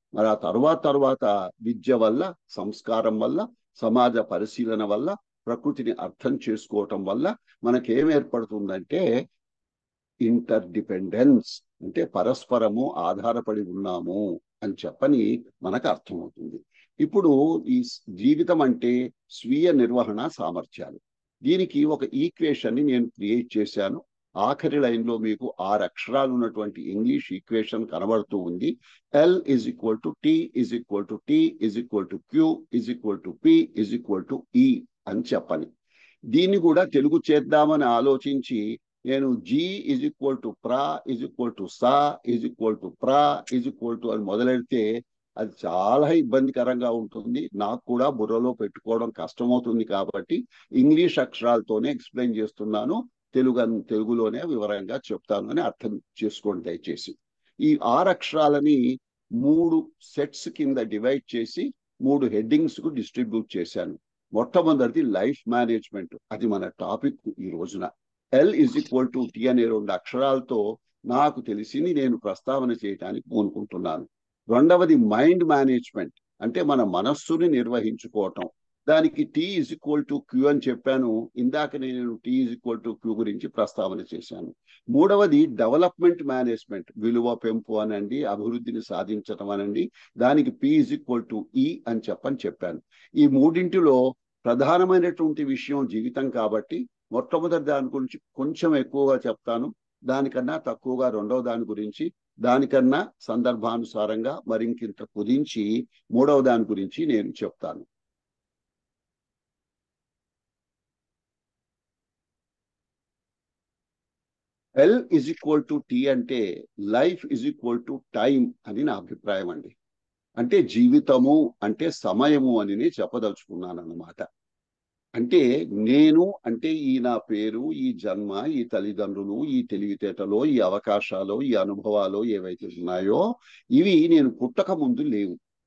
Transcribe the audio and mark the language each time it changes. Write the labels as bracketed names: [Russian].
[Telugu] మరి ఆ తర్వాత విద్య వల్ల, సంస్కారం వల్ల, సమాజ పరిశీలన వల్ల, ప్రకృతిని అర్థం చేసుకోవటం వల్ల మనకేం ఏర్పడుతుందంటే ఇంటర్ డిపెండెన్స్ అంటే పరస్పరము ఆధారపడి ఉన్నాము అని చెప్పని మనకు అర్థమవుతుంది. ఇప్పుడు ఈ జీవితం అంటే స్వీయ నిర్వహణ సామర్థ్యాలు. దీనికి ఒక ఈక్వేషన్ ని నేను క్రియేట్ చేశాను. ఆఖరి లైన్ లో మీకు 6 అక్షరాలు ఉన్నటువంటి ఇంగ్లీష్ ఈక్వేషన్ కనబడుతూ ఉంది. [English] L is equal to T is equal to T is equal to Q is equal to P is equal to E [Telugu] అని చెప్పని. దీన్ని కూడా తెలుగు చేద్దామని ఆలోచించి నేను [English] G is equal to [Telugu] pra is equal to sa is equal to pra is equal to అని మొదలెడితే అది చాలా ఇబ్బందికరంగా ఉంటుంది. నాకు కూడా బుర్రలో పెట్టుకోవడం కష్టమవుతుంది. కాబట్టి ఇంగ్లీష్ అక్షరాలతోనే ఎక్స్ప్లెయిన్ చేస్తున్నాను. తెలుగులోనే వివరంగా చెప్తాను అని అర్థం చేసుకోండి దయచేసి. ఈ 6 అక్షరాలని 3 సెట్స్ కింద డివైడ్ చేసి 3 హెడ్డింగ్స్ కు డిస్ట్రిబ్యూట్ చేశాను. మొట్టమొదటిది లైఫ్ మేనేజ్మెంట్. అది మన టాపిక్ ఈ రోజున. [English] L is equal to T [Telugu] అనే 2 అక్షరాలతో నాకు తెలిసింది నేను ప్రస్తావన చేయడానికి పూనుకుంటున్నాను. రెండవది మైండ్ మేనేజ్మెంట్ అంటే మన మనస్సుని నిర్వహించుకోవటం. దానికి [English] T is equal to Q [Telugu] అని చెప్పాను. ఇందాక నేను [English] T is equal to Q [Telugu] గురించి ప్రస్తావన చేశాను. మూడవది డెవలప్మెంట్ మేనేజ్మెంట్, విలువ పెంపు అనండి, అభివృద్ధిని సాధించటం అనండి. దానికి [English] P is equal to E [Telugu] అని చెప్పాను. ఈ మూడింటిలో ప్రధానమైనటువంటి విషయం జీవితం కాబట్టి మొట్టమొదటి దాని గురించి కొంచెం ఎక్కువగా చెప్తాను. దానికన్నా తక్కువగా రెండవ దాని గురించి, దానికన్నా సందర్భానుసారంగా మరింకింత కుదించి మూడవ దాని గురించి నేను చెప్తాను. [English] L is equal to T [Telugu] అంటే [English] life is equal to time [Telugu] అని నా అభిప్రాయం అండి. అంటే జీవితము అంటే సమయము అని నేను చెప్పదలుచుకున్నాను అన్నమాట. అంటే నేను అంటే ఈ నా పేరు, ఈ జన్మ, ఈ తల్లిదండ్రులు, ఈ తెలివితేటలో, ఈ అవకాశాలు, ఈ అనుభవాలు ఏవైతే ఉన్నాయో ఇవి నేను పుట్టక ముందు లేవు.